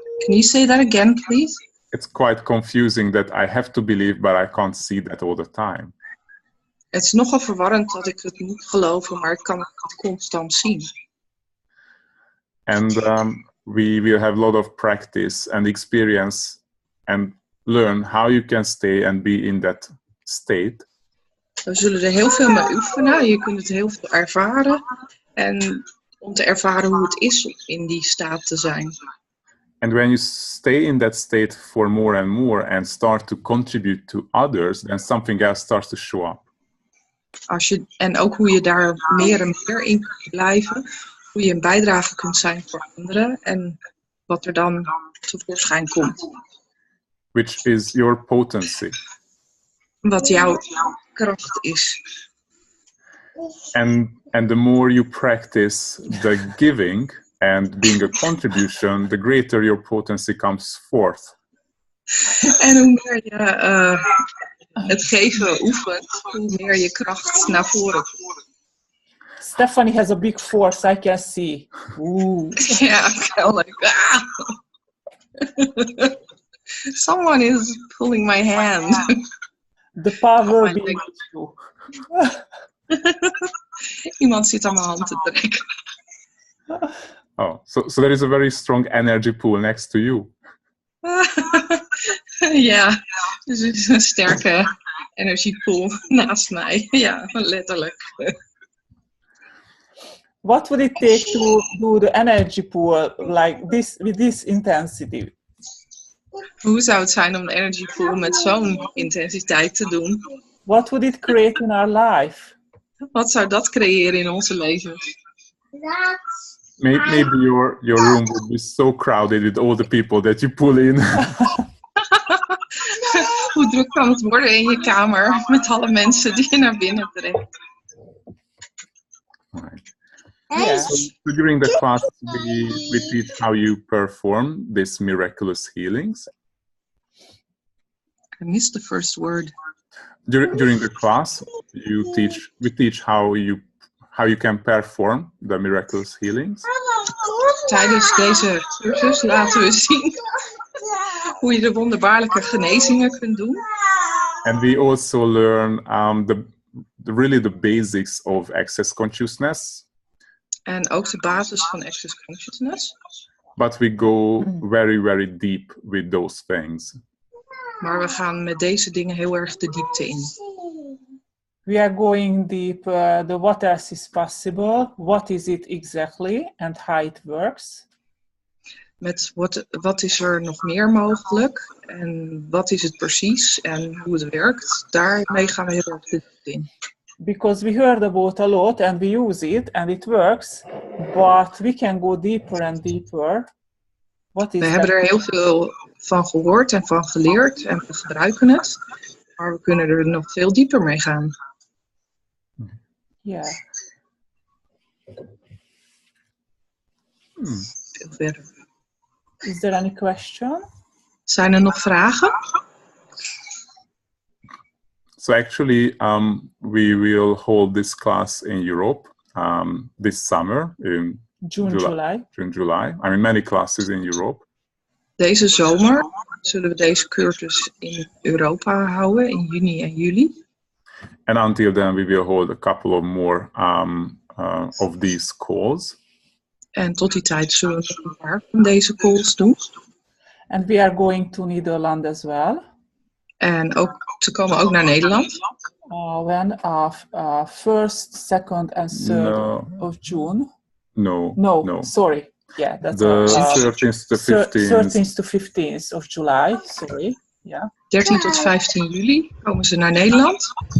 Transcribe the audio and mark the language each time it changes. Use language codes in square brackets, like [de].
[en] Can you say that again, please? It's quite confusing that I have to believe, but I can't see that all the time. [nl] Het is nogal verwarrend dat ik het moet geloven, maar ik kan het constant zien. [en] And we will have a lot of practice and experience and learn how you can stay and be in that state. [nl] We zullen er heel veel mee oefenen. Je kunt het heel veel ervaren. En om te ervaren hoe het is om in die staat te zijn. [en] And when you stay in that state for more and more and start to contribute to others, then something else starts to show up. [nl] En ook hoe je daar meer en meer in kunt blijven. Hoe je een bijdrage kunt zijn voor anderen. En wat er dan tevoorschijn komt. [en] Which is your potency. [nl] Wat jouw kracht is. [en] And the more you practice the giving and being a contribution, the greater your potency comes forth. [nl] En hoe meer je het geven oefent, hoe meer je kracht naar voren komt. [en] Stephanie has a big force, I can see. Ooh. Yeah, I'm like, ah. Someone is pulling my hand. The power being you. [nl] Iemand zit aan mijn hand te trekken. [en] Oh, so there is a very strong energy pool next to you. [nl] Ja, dus er is een sterke energiepool naast mij. Ja, letterlijk. [en] What would it take to do the energy pool like this, with this intensity? [nl] Hoe zou het zijn om de energy pool met zo'n intensiteit te doen? [en] What would it create in our life? [nl] Wat zou dat creëren in onze levens? [en] Maybe your room would be so crowded with all the people that you pull in. [nl] Hoe druk kan het worden in je kamer met alle mensen die je naar binnen trekt? [en] Yeah. So during the class, we teach how you perform these miraculous healings. I missed the first word. During the class, we teach how you can perform the miraculous healings. [nl] Tijdens deze cursus laten we zien hoe je de wonderbaarlijke genezingen kunt doen. [en] And we also learn really the basics of access consciousness. [nl] En ook de basis van access consciousness. [en] But we go very, very deep with those things. [nl] Maar we gaan met deze dingen heel erg de diepte in. [en] We are going deep. The what else is possible? What is it exactly? And how it works? [nl] Met wat is er nog meer mogelijk? En wat is het precies? En hoe het werkt? Daarmee gaan we heel erg de diepte in. [en] Because we heard about a lot and we use it and it works, but we can go deeper and deeper. [nl] We hebben er heel veel van gehoord en van geleerd en we gebruiken het, maar we kunnen er nog veel dieper mee gaan. Ja. Veel verder. [en] Is there any question? [nl] Zijn er nog vragen? [en] So actually, we will hold this class in Europe this summer in June, July. I mean, many classes in Europe. [nl] Deze zomer zullen we deze cursus in Europa houden in juni en juli. [en] And until then, we will hold a couple of more of these calls. [nl] En tot die tijd zullen we nog een paar van deze calls doen. [en] And we are going to Netherlands as well. [nl] En ook, ze komen ook naar Nederland. [en] When? 1st, 2nd and 3rd of June. No. Sorry. Yeah, that's the 13th to 15th. 13th to 15th of July. Sorry. Yeah. [nl] 13 tot 15 juli komen ze naar Nederland.